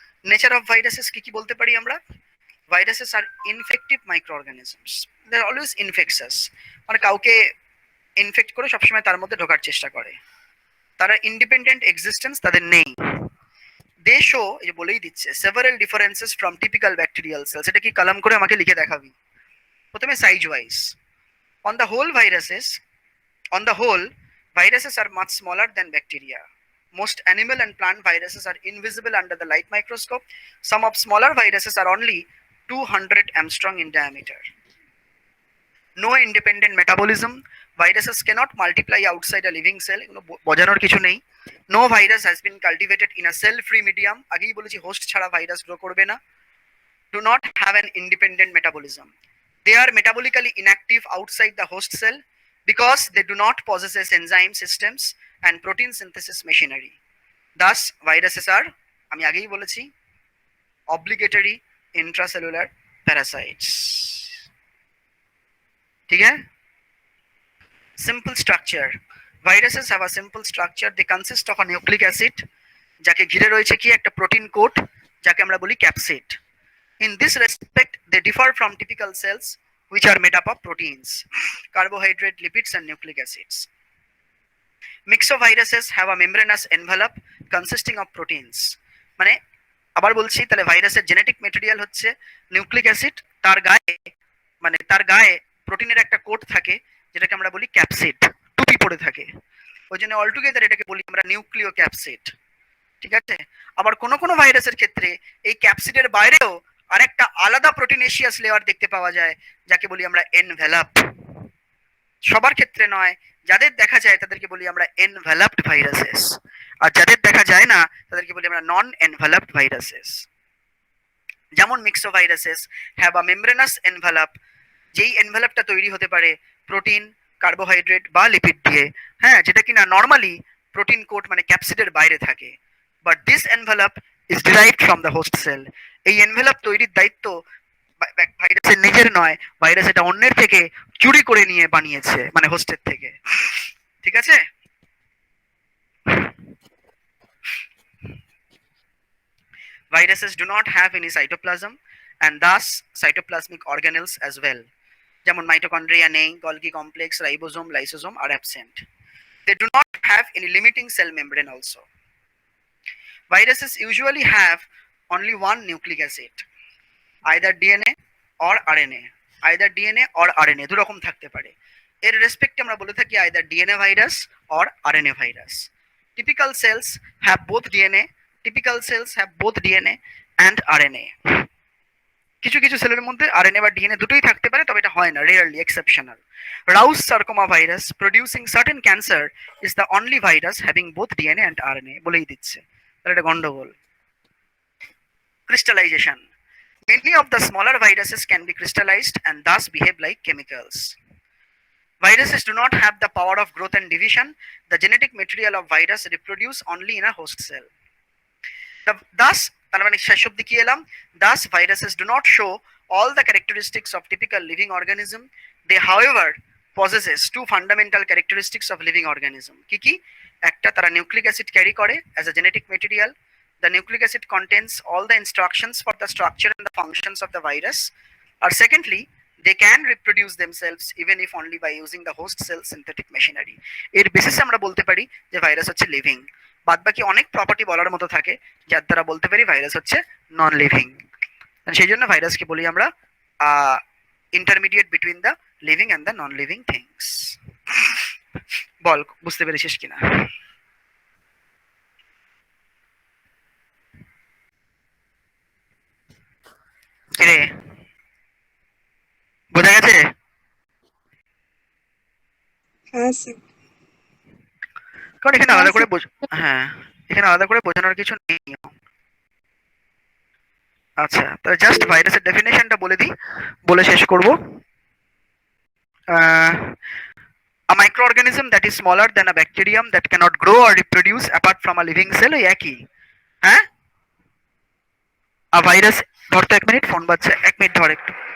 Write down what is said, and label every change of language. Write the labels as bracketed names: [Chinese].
[Bangla] Nature of viruses কি কি বলতে পারি আমরা? [English] viruses are infective microorganisms, they are always infectious, [Bangla] মানে কাউকে ইনফেক্ট করে সবসময় তার মধ্যে ঢোকার চেষ্টা করে, তারা ইন্ডিপেন্ডেন্ট এক্সিস্টেন্স তাদের নেই। [English] they show, [Bangla] এই বলেই দিচ্ছে, [English] Several differences from typical bacterial cells. [Bangla] এটা কি কলম করে আমাকে লিখে দেখাবি? প্রথমে size wise, [English] On the whole viruses are much smaller than bacteria. Most animal and plant viruses are invisible under the light microscope. Some of smaller viruses are only 200 angstrom in diameter. No independent metabolism. Viruses cannot multiply outside a living cell. [Bangla] বোঝানোর কিছু নেই। [English] No virus has been cultivated in a cell-free medium. [Bangla] আগেই বলেছি host ছাড়া virus grow করবে না। [English] Do not have an independent metabolism. They are metabolically inactive outside the host cell because they do not possess enzyme systems and protein synthesis machinery. Thus, viruses are, [Bangla] আমি আগেই বলেছি, [English] obligatory intracellular parasites. ঠিক আছে? Simple structure. Viruses have a simple structure. They consist of a nucleic acid, [Bangla] যাকে ঘিরে রয়েছে কি একটা প্রোটিন কোট, যাকে আমরা বলি capsid. [English] In this respect, they differ from typical cells, which are made up of proteins, carbohydrate, lipids, and nucleic acids. Myxoviruses have a membranous envelope consisting of proteins. [Bangla] মানে আবার বলছি, তাহলে ভাইরাসের জেনেটিক ম্যাটেরিয়াল হচ্ছে nucleic acid, তার গায়ে প্রোটিনের একটা কোট থাকে যেটাকে আমরা বলি ক্যাপসিড, টুপি পড়ে থাকে, ওই জন্য অলটুগেদার এটাকে বলি আমরা নিউক্লিও ক্যাপসিড। ঠিক আছে, আবার কোনো ভাইরাসের ক্ষেত্রে এই ক্যাপসিডের বাইরেও আরেকটা আলাদা প্রোটিনেশিয়াস লেয়ার দেখতে পাওয়া যায়, যাকে বলি আমরা এনভেলাপ। সবার ক্ষেত্রে নয়, যাদের দেখা যায় তাদেরকে বলি আমরা এনভেলাপড ভাইরাসেস, আর যাদের দেখা যায় না তাদেরকে বলি আমরা নন এনভেলাপড ভাইরাসেস। যেমন [English] myxoviruses have a membranous envelope, [Bangla] যেই এনভেলাপটা তৈরি হতে পারে প্রোটিন, কার্বোহাইড্রেট বা লিপিড দিয়ে, হ্যাঁ, যেটা কিনা নর্মালি প্রোটিন কোট মানে ক্যাপসিডের বাইরে থাকে। [English] But this envelope is derived from the host cell. [Bangla] এই এনভেলাপ তৈরির দায়িত্ব ভাইরাসের নিজের নয়, ভাইরাস এটা অন্যের থেকে চুরি করে নিয়ে বানিয়েছে, মানে হোস্টের থেকে। [English] ঠিক আছে, viruses do not have any cytoplasm and thus cytoplasmic organelles as well. [Bangla] যেমন মাইটোকন্ড্রিয়া নেই, Golgi complex, ribosome, lysosome [English] are absent. They do not have any limiting cell membrane also. Viruses usually have only one nucleic acid, either DNA or RNA. Either DNA or RNA [Bangla] দু রকম থাকতে পারে। এর রেসপেক্টে আমরা বলে থাকি either DNA virus or RNA virus. [English] Typical cells have both DNA. Typical cells have both DNA and RNA. [Bangla] কিছু কিছু সেলের মধ্যে RNA বা DNA দুটোই থাকতে পারে, তবে এটা হয় না, rarely, exceptional. [English] Rous sarcoma virus producing certain cancer is the only virus having both DNA and RNA [Bangla] বলেই দিচ্ছে, তাহলে এটা গন্ডগোল। [English] Crystallization. Many of the smaller viruses can be crystallized and thus behave like chemicals. Viruses do not have the power of growth and division. The genetic material of virus reproduce only in a host cell. Thus, [Bangla] তার মানে শেষ অব্দি কি এলাম? [English] Thus viruses do not show all the characteristics of typical living organism. They however possesses two fundamental characteristics of living organism. [Bangla] কি কি? একটা, তারা নিউক্লিক অ্যাসিড ক্যারি করে [English] as a genetic material. The nucleic acid contains all the instructions for the structure and the functions of the virus. Or secondly, they can reproduce themselves even if only by using the host cell synthetic machinery. [Bangla] এর বেসিসে আমরা বলতে পারি যে virus হচ্ছে living. বাদ বাকি অনেক প্রপার্টি বলার মতো থাকে যার দ্বারা বলতে পারি ভাইরাস হচ্ছে নন লিভিং। সেই জন্য ভাইরাসকে বলি আমরা intermediate between the living and the non living things. বল বুঝতে পেরেছিস কিনা? কিরে বোঝা গেছে? হ্যাঁ স্যার। কারণ এখানে আলাদা করে হ্যাঁ, এখানে আলাদা করে বোঝানোর কিছু নেই। আচ্ছা, তাহলে জাস্ট ভাইরাসের ডেফিনেশনটা বলে দিই, বলে শেষ করব। [English] A microorganism that is smaller than a bacterium that cannot grow or reproduce apart from a living cell, [Bangla] ওই একই। হ্যাঁ, [English] a virus, [Bangla] ধর তো 1 মিনিট, ফোন বাজছে, 1 মিনিট ধর একটু।